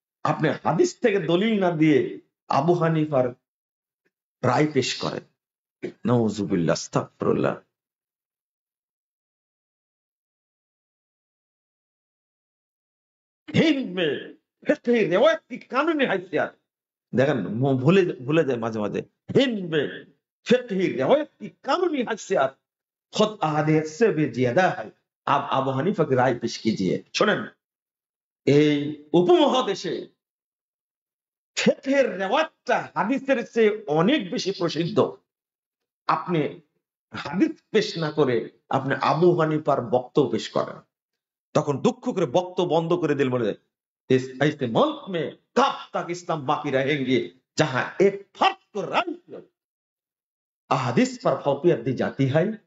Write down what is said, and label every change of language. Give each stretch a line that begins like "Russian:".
Bangla: আপনি হাদিস থেকে দলিল না দিয়ে আবু হানিফার রায় পেশ করেন। নাউজুবিল্লাহ, আস্তাগফিরুল্লাহ।
Hindi: हिंद में फिक्ही रिवायत की कानूनी हैसियत
Bangla: দেখেন, ভুলে ভুলে যায় মাঝে মাঝে।
Hindi: হিন্দ মে फिक्ही रिवायत की कानूनी हैसियत खुद अहादीस से भी ज्यादा है। आप আবু হানিফা की राय पेश कीजिए।
Bangla: শোনেন, এই উপমহাদেশে ফিকহের রেওয়াজটা হাদিসের চেয়ে অনেক বেশি প্রসিদ্ধ। আপনি হাদিস পেশ না করে আপনি আবু হানিফার বক্তব্য পেশ করেন, তখন দুঃখ করে বক্তব্য বন্ধ করে দিল, বলে
Hindi: ऐसे मुल्क में कब तक इस्लाम बाकी रहेंगे जहां एक फर्द को राय अहादीस पर फौकियत दी जाती है।